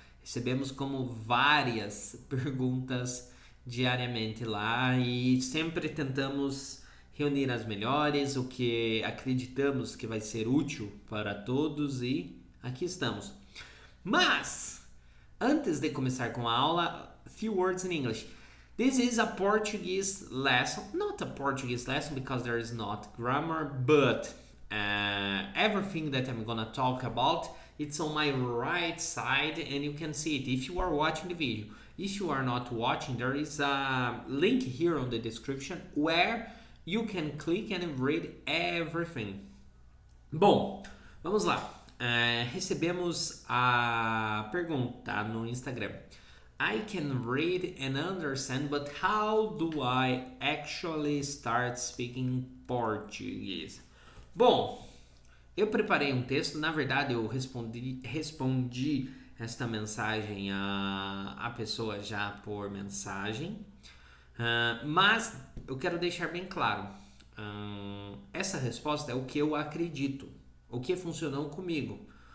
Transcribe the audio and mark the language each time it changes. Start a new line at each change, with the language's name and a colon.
Portuguese: Recebemos como várias perguntas diariamente lá e sempre tentamos reunir as melhores, o que acreditamos que vai ser útil para todos e aqui estamos. Mas, antes de começar com a aula,
English: few words in English. This is a Portuguese lesson, not a Portuguese lesson because there is not grammar, but everything that I'm gonna talk about, it's on my right side and you can see it if you are watching the video. If you are not watching, there is a link here on the description where you can click and read everything.
Portuguese: Bom, vamos lá. Recebemos a pergunta no Instagram.
English: I can read and understand, but how do I actually start speaking Portuguese?
Portuguese: Bom, eu preparei um texto, na verdade eu respondi esta mensagem a pessoa já por mensagem, mas eu quero deixar bem claro, essa resposta é o que eu acredito, o que funcionou comigo.